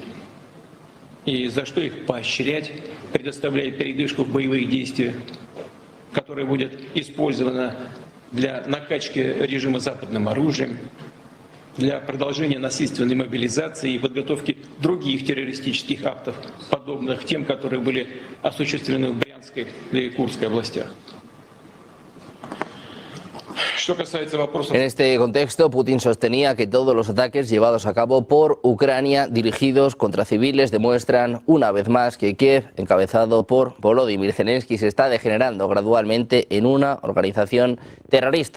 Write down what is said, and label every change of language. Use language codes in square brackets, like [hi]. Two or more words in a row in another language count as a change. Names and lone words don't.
[ru] И за что их поощрять, предоставляя передышку в боевых действиях, которая будет использована для накачки режима западным оружием, для продолжения насильственной мобилизации и подготовки других террористических актов, подобных тем, которые были осуществлены в Брянской и Курской областях. [es] En este contexto, Putin sostenía que todos los ataques llevados a cabo por Ucrania dirigidos contra civiles demuestran una vez más que Kiev, encabezado por Volodymyr Zelensky, se está degenerando gradualmente en una organización terrorista.